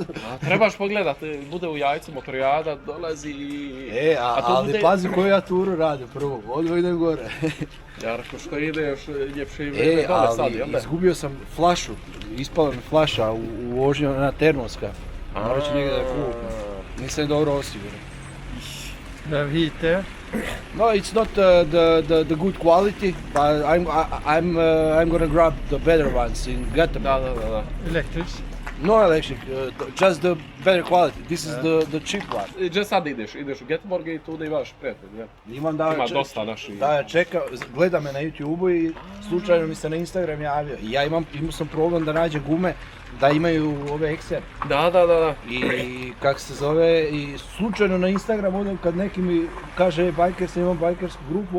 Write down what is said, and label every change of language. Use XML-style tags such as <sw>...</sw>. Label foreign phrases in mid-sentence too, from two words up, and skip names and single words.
<bs>A trebaš pogledat, bude u jajcu motorijada, dolazi i... Ali pazi koju ja turu radim prvo, odmah idem gore. Ja rekao što ideš, ljepše i vreme dole sad, jel da? Izgubio sam flašu, ispala mi flaša u vožnju na Ternovska. Morat ću negdje da kupim. Nisam je dobro osiguran.</bs> <en>The heat there. No, it's not the good quality, but I'm gonna grab the better ones in Gothenburg.</en> <bs>Da.</bs> <en>Electrics. No electric, just the better quality. This is the cheap one.</en> <bs>Gdje sad ideš u Göteborg i tu da imaš prijatelj, ja? Imam da Ima dosta naših. Da, čeka, gleda me na YouTube-u i slučajno mi se na Instagram javio. Ja imao sam problem da nađem gume da imaju ove XR. Da. I kak se zove, i slučajno na Instagram odem kad neki mi kaže bajkers, imam bajkersku grupu.</bs>